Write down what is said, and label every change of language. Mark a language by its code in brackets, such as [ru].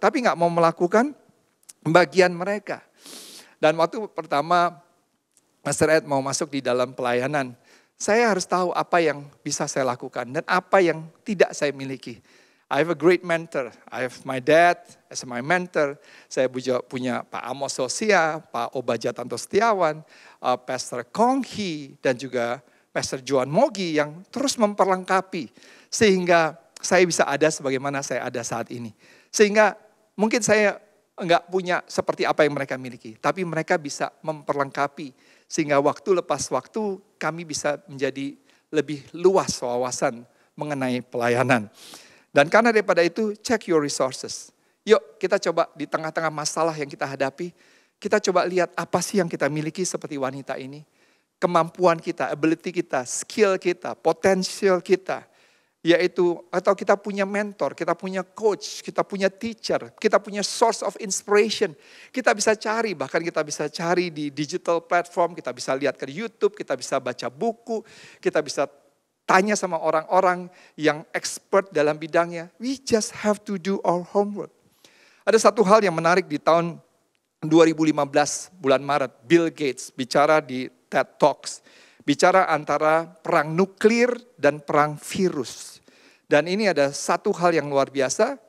[id] Tapi nggak mau melakukan bagian mereka. Dan waktu pertama Master Ed mau masuk di dalam pelayanan, saya harus tahu apa yang bisa saya lakukan dan apa yang tidak saya miliki. [en] I have a great mentor. I have my dad as my mentor. [id] Saya punya Pak Amos Sosia, Pak Obaja Tanto Setiawan, Pastor Kong Hee, dan juga Pastor Joan Mogi yang terus memperlengkapi. Sehingga saya bisa ada sebagaimana saya ada saat ini. Sehingga mungkin saya enggak punya seperti apa yang mereka miliki. Tapi mereka bisa memperlengkapi. Sehingga waktu lepas waktu kami bisa menjadi lebih luas wawasan mengenai pelayanan. Dan karena daripada itu, [en] check your resources. [id] Yuk kita coba di tengah-tengah masalah yang kita hadapi, kita coba lihat apa sih yang kita miliki seperti wanita ini. Kemampuan kita, ability kita, skill kita, potensial kita. Yaitu, atau kita punya mentor, kita punya coach, kita punya teacher, kita punya [en] source of inspiration. [id] Kita bisa cari, bahkan kita bisa cari di digital platform, kita bisa lihat ke YouTube, kita bisa baca buku, kita bisa tanya sama orang-orang yang expert dalam bidangnya. [en] We just have to do our homework. [id] Ada satu hal yang menarik di tahun 2015 bulan Maret, Bill Gates bicara di TED Talks. Bicara antara perang nuklir dan perang virus. Dan ini ada satu hal yang luar biasa.